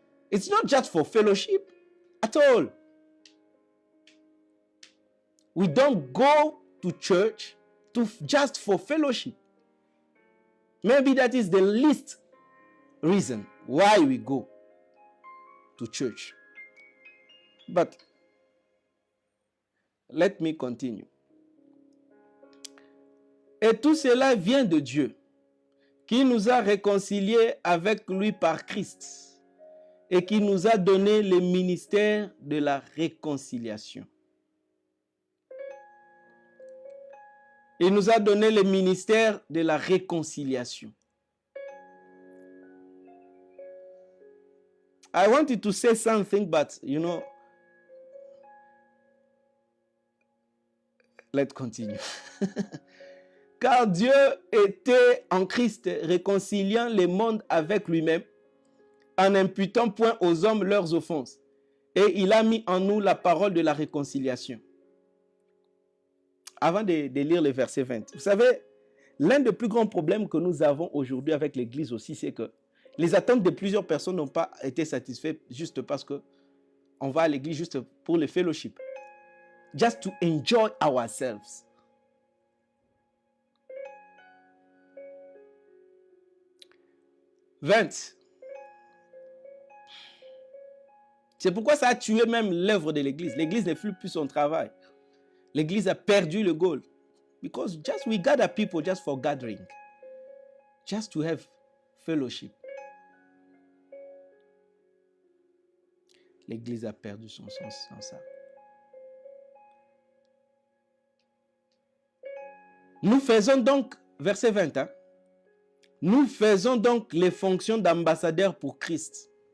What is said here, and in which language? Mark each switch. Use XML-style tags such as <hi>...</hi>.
<en>It's not just for fellowship at all. We don't go to church just for fellowship. Maybe that is the least reason why we go to church. But let me continue.</en> <fr>Et tout cela vient de Dieu, qui nous a réconciliés avec lui par Christ et qui nous a donné le ministère de la réconciliation. Il nous a donné le ministère de la réconciliation.</fr> <en>I wanted to say something, but let's continue.</en> <fr>Car Dieu était en Christ réconciliant le monde avec lui-même en n'imputant point aux hommes leurs offenses. Et il a mis en nous la parole de la réconciliation. Avant de lire le verset 20, vous savez, l'un des plus grands problèmes que nous avons aujourd'hui avec l'Église aussi, c'est que les attentes de plusieurs personnes n'ont pas été satisfaites juste parce qu'on va à l'Église juste pour le fellowship.</fr> <en>Just to enjoy ourselves.</en> <fr>C'est pourquoi ça a tué même l'œuvre de l'Église. L'Église ne fait plus son travail. L'Église a perdu le goal.</fr> <en>Because just we gather people just for gathering. Just to have fellowship.</en> <fr>L'Église a perdu son sens dans ça. Nous faisons donc, verset 20, nous faisons donc les fonctions d'ambassadeurs pour Christ.</fr>